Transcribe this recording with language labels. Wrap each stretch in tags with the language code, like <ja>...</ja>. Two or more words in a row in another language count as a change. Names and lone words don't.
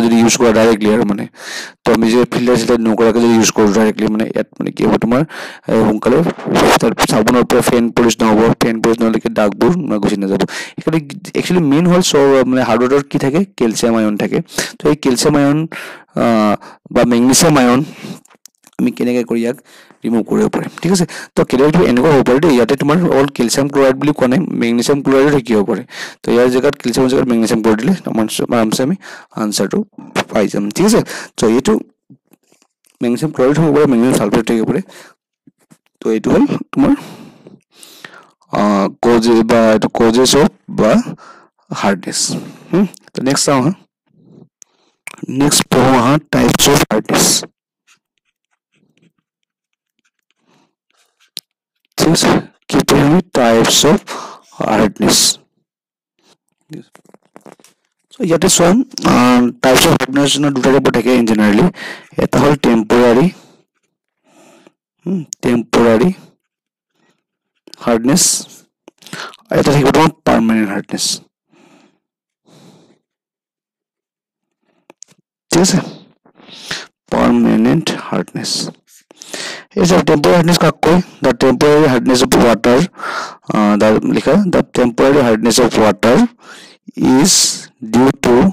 <as>যদি ইউজ কৰা ডাইৰেক্টলি আৰু মানে তো আমি যে ফিল্টাৰ সিটাৰ নকৰাকৈ যদি ইউজ কৰোঁ ডাইৰেক্টলি মানে ইয়াত মানে কি হ'ব তোমাৰ সোনকালে তাৰ সাবুনৰ পৰা ফেন প্ৰডিউস নহ'ব ফেন প্ৰডিউস নহ'লে দাগবোৰ গুচি নাযাব সেইকাৰণে একচুৱেলি মেইন হ'ল মানে</as> <en>hard water</en> <as>কি থাকে</as> <en>calcium ion</en> <as>থাকে তো এই</as> <en>calcium ion</en> <as>বা</as> <en>magnesium ion</en> <as>আমি কেনেকৈ কৰি ইয়াক ৰিমুভ কৰিব পাৰিম ঠিক আছে তো কেতিয়াবা এনেকুৱা হ'ব পাৰে দেই ইয়াতে তোমাৰ</as> <en>all calcium chloride</en> <as>বুলি কোৱা নাই</as> <en>magnesium chloride</en> <as>থাকিব পাৰে তো ইয়াৰ জেগাত ক্যালসিয়ামৰ জেগাত ম্যাগনেসিয়াম কৰি দিলে আৰামছে আমি আনসাৰটো পাই যাম ঠিক আছে তো এইটো</as> <en>magnesium chloride</en> <as>হ'ব পাৰে</as> <en>magnesium sulphate</en> <as>থাকিব পাৰে তো এইটো হ'ল তোমাৰ</as> <en>causes of</en> <as>বা hardness তো</as> <en>next</en> <as>চাওঁ</as> <en>next</en> <as>পঢ়ো</as> <en>types of hardness</en> <as>ঠিক আছে কি পঢ়িম</as> <en>types of hardness so</en> <as>ইয়াতে চোৱা</as> <en>types of hardness</en> <as>দুটা টাইপৰ থাকে</as> <en>in generally</en> <as>এটা হ'ল</as> <en>temporary hardness</en> <as>এটা থাকিব তোমাৰ</as> <en>permanent hardness</en> <as>ঠিক আছে</as> <en>permanent hardness. Is a temporary hardness</en> <hi>का कोई</hi> <en>the temporary hardness of water लिखा the temporary hardness of water is due to</en>